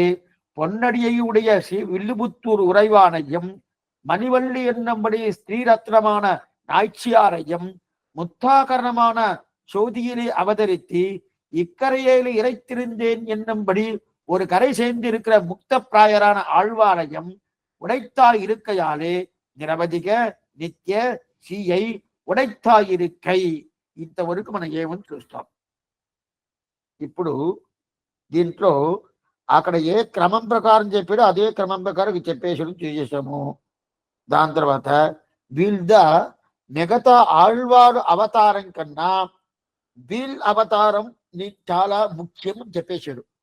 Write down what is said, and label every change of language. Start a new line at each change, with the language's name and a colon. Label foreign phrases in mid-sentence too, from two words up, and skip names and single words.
Tamil: பொன்னடியுடைய வில்லுபுத்தூர் உறைவானையும் மணிவள்ளி என்னும்படி ஸ்ரீரத்னமான நாய்ச்சியாரையும் முத்தாகரணமான சோதியிலே அவதரித்து இக்கரையிலே இறைத்திருந்தேன் என்னும்படி ஒரு கரை சேர்ந்திருக்கிற முக்த பிராயரான ஆழ்வாரையும் உடைத்தாய் இருக்கையாலே நிரவதிக நித்ய ஸ்ரீயை உடைத்தாயிருக்கை
Telugu: ఇంతవరకు మనం ఏమని చూస్తాం. ఇప్పుడు దీంట్లో అక్కడ ఏ క్రమం ప్రకారం చెప్పాడో అదే క్రమం ప్రకారం చెప్పేసడం చేసేసాము. దాని తర్వాత వీళ్ళ మిగతా ఆళ్వారు అవతారం కన్నా వీళ్ళ అవతారం చాలా ముఖ్యం అని చెప్పేశాడు.